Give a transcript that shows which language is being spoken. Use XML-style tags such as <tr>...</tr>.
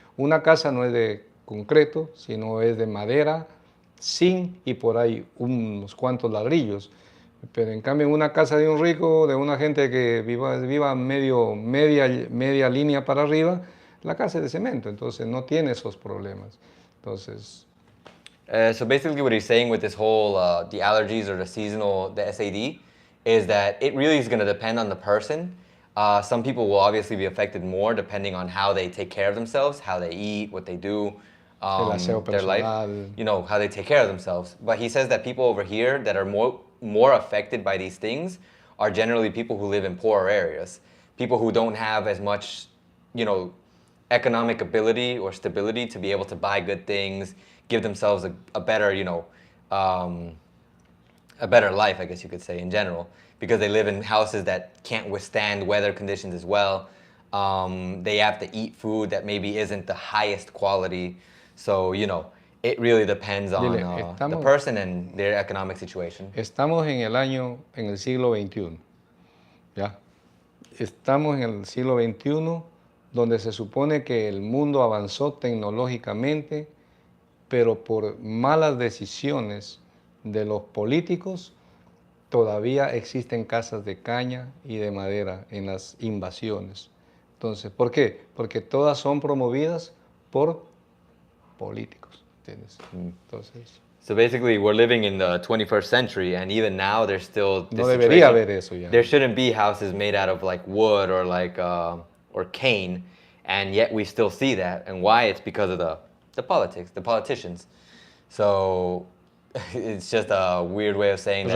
<es>Una casa no es de concreto, sino es de madera, zinc y por ahí unos cuantos ladrillos. Pero en cambio en una casa de un rico, de una gente que viva media línea para arriba, la casa es de cemento, entonces no tiene esos problemas. Entonces,</es> <en>So basically, what he's saying with this whole the allergies or the SAD is that it really is going to depend on the person. Some people will obviously be affected more depending on how they take care of themselves, how they eat, what they do,</en> <es>el aseo</es> <en>their life,</en> <es>personal.</es> <en>you know, how they take care of themselves. But he says that people over here that are more affected by these things are generally people who live in poorer areas, people who don't have as much, you know, economic ability or stability to be able to buy good things, give themselves a better, you know, a better life, I guess you could say, in general, because they live in houses that can't withstand weather conditions as well. They have to eat food that maybe isn't the highest quality. So, you know, it really depends on</en> <es>Dile,</es> <en>the person and their economic situation.</en> <es>estamos en el siglo XXI, ¿ya? Estamos en el siglo XXI donde se supone que el mundo avanzó tecnológicamente, pero por malas decisiones de los políticos, todavía existen casas de caña y de madera en las invasiones. Entonces, ¿por qué? Porque todas son promovidas por políticos, ¿entiendes? Entonces,</es> <en>So basically, we're living in the 21st century, and even now, there's still this</en> <es>no debería</es> <en>situation.</en> <es>haber eso ya.</es> <en>There shouldn't be houses made out of like wood or like or cane, and yet we still see that. And why? It's because of the politics, the politicians. So it's just a weird way of saying that</en>